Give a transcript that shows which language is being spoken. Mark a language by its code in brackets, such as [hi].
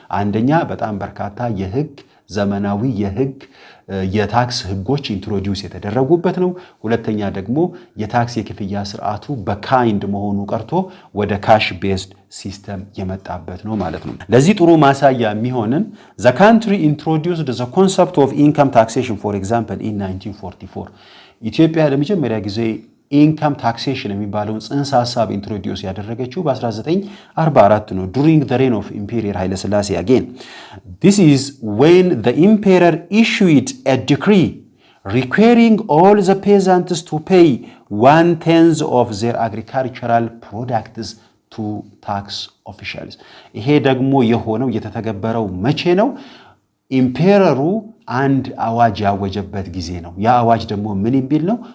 [am] አንደኛ በጣም በርካታ ዘመናዊ የታክስ ህጎች ኢንትሮዲዩስ የተደረጉበት ነው። ሁለተኛ ደግሞ የታክስ የክፍያ ስርዓቱ በካይንድ መሆኑ ቀርቶ ወደ ካሽ ቤዝድ ሲስተም የመጣበት ነው ማለት ነው። ለዚህ ጥሩ ማሳያ የሚሆንን [en] the country introduced the concept of income taxation for example in 1944 [am] ኢትዮጵያ ለመጀመሪያ ጊዜ ኢንካም ታክሴሽን የሚባለውን ጽንሰ ሐሳብ ኢንትሮዲዩስ ያደረገችው በ1944 ነው [en] during the reign of Imperior ኃይለ ሥላሴ again. This is when the emperor issued a decree requiring all the peasants to pay 1/10 of their agricultural products to tax officials. [am] ይሄ ደግሞ የሆነው የተተገበረው መቼ ነው? ኢምፔረሩ አንድ አዋጅ ያወጀበት ጊዜ ነው። ያ አዋጅ ደግሞ ምን የሚል ነው?